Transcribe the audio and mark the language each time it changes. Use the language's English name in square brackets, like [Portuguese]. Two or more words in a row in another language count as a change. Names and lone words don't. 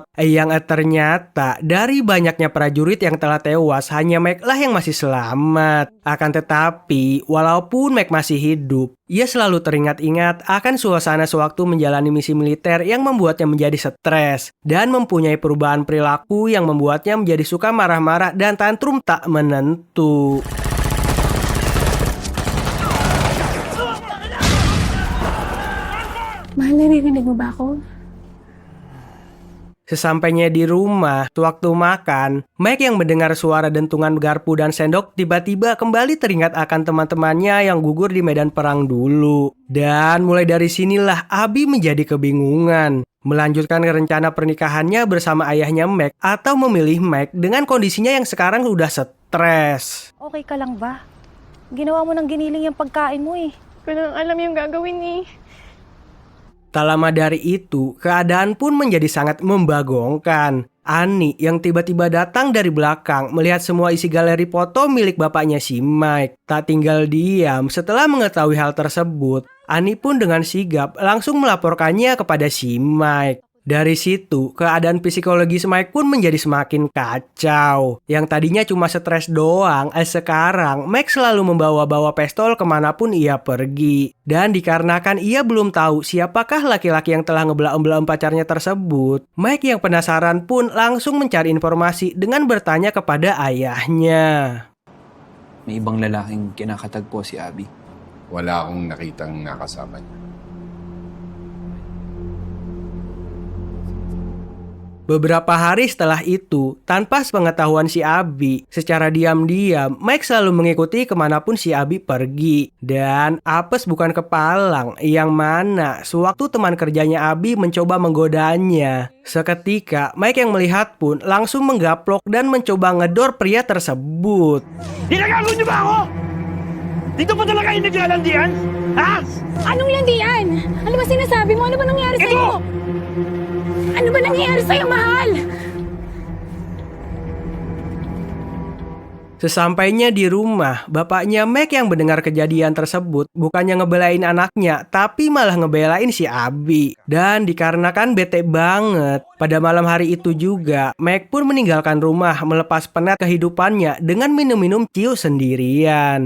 [Indonesian] Yang ternyata dari banyaknya prajurit yang telah tewas, hanya Mike lah yang masih selamat. Akan tetapi, walaupun Mike masih hidup, ia selalu teringat-ingat akan suasana sewaktu menjalani misi militer yang membuatnya menjadi stres dan mempunyai perubahan perilaku yang membuatnya menjadi suka marah-marah dan tantrum tak menentu. [Filipino] Mahal, naririnig mo ba ako? [Indonesian] Sesampainya di rumah, sewaktu makan, Mike yang mendengar suara dentungan garpu dan sendok tiba-tiba kembali teringat akan teman-temannya yang gugur di medan perang dulu. Dan mulai dari sinilah Abi menjadi kebingungan. Melanjutkan rencana pernikahannya bersama ayahnya Mike atau memilih Mike dengan kondisinya yang sekarang udah stres. [Filipino] Okay ka lang ba? Ginawa mo ng giniling yung pagkain mo eh. Ko lang alam yung gagawin ni. [Indonesian] Tak lama dari itu, keadaan pun menjadi sangat membagongkan. Ani yang tiba-tiba datang dari belakang melihat semua isi galeri foto milik bapaknya si Mike. Tak tinggal diam, setelah mengetahui hal tersebut, Ani pun dengan sigap langsung melaporkannya kepada si Mike. Dari situ, keadaan psikologis Mike pun menjadi semakin kacau. Yang tadinya cuma stres doang, sekarang Mike selalu membawa-bawa pistol kemanapun ia pergi. Dan dikarenakan ia belum tahu siapakah laki-laki yang telah ngebelaem-belaem pacarnya tersebut, Mike yang penasaran pun langsung mencari informasi dengan bertanya kepada ayahnya. [Filipino] May ibang lalaking kinakatagpo si Abi. Wala akong nakitang nakasama niya. [Indonesian] Beberapa hari setelah itu, tanpa sepengetahuan si Abi, secara diam-diam, Mike selalu mengikuti kemanapun si Abi pergi. Dan apes bukan kepalang, yang mana sewaktu teman kerjanya Abi mencoba menggodanya. Seketika, Mike yang melihat pun langsung menggaplok dan mencoba ngedor pria tersebut. [Filipino] Ginagago niyo ba ako? Dito pa talaga kayo naglalandian? Ha? Anong landian? Ano ba sinasabi mo? Ano ba nangyari sa'yo? Ano ba nangyayari sa'yo, mahal? [Indonesian] Sesampainya di rumah, bapaknya Mac yang mendengar kejadian tersebut bukannya ngebelain anaknya, tapi malah ngebelain si Abi. Dan dikarenakan bete banget, pada malam hari itu juga, Mac pun meninggalkan rumah melepas penat kehidupannya dengan minum-minum ciu sendirian.